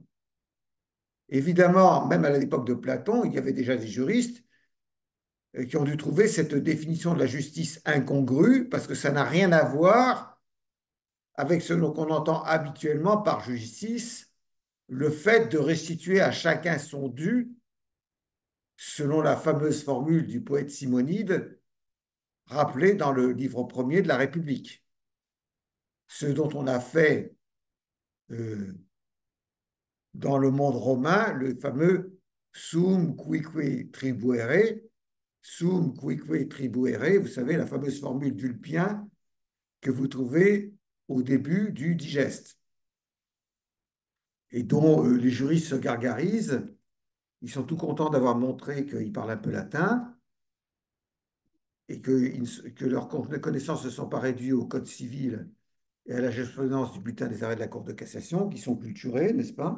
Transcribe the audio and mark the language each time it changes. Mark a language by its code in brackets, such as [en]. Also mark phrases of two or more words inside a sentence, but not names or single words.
[fr] Évidemment, même à l'époque de Platon, il y avait déjà des juristes qui ont dû trouver cette définition de la justice incongrue parce que ça n'a rien à voir avec ce qu'on entend habituellement par justice, le fait de restituer à chacun son dû, selon la fameuse formule du poète Simonide, rappelée dans le livre premier de la République. Ce dont on a fait euh, dans le monde romain le fameux [la] sum cuique tribuere, sum cuique tribuere, [fr] vous savez, la fameuse formule d'Ulpien que vous trouvez au début du digeste et dont les juristes se gargarisent. Ils sont tout contents d'avoir montré qu'ils parlent un peu latin et que leurs connaissances ne sont pas réduites au code civil et à la jurisprudence du bulletin des arrêts de la Cour de cassation, qui sont culturés, n'est-ce pas?